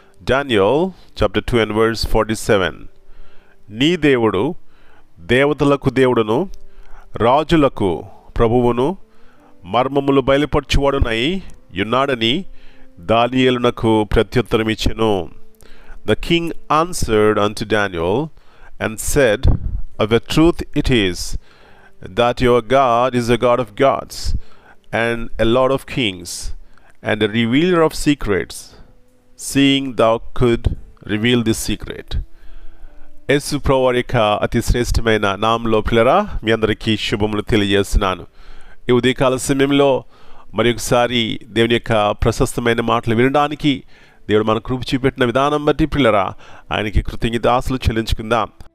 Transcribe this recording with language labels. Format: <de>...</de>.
<te>Daniel chapter 2</te> <en>and verse</en> <te>47. నీ దేవుడు దేవతలకు దేవుడును రాజులకు ప్రభువును మర్మములు బయలుపరచువాడునై యున్నాడని దానియేలునకు ప్రత్యుత్తరం ఇచ్చెను.</te> <en>The king answered unto Daniel and said, of a truth it is that your God is a God of gods and a Lord of kings and a revealer of secrets, seeing thou could reveal this secret.</en> <te>యేసు ప్రభువు యొక్క అతి శ్రేష్టమైన నామములో పిల్లరా, మీ అందరికీ శుభములు తెలియజేస్తున్నాను. ఈ ఉదయకాల సమయంలో మరి ఒకసారి దేవుని యొక్క ప్రశస్తమైన మాటలు వినడానికి దేవుడు మన కృప చూపెట్టిన విధానం బట్టి పిల్లరా, ఆయనకి కృతజ్ఞతాస్తులు చెల్లించుకుందాం.</te>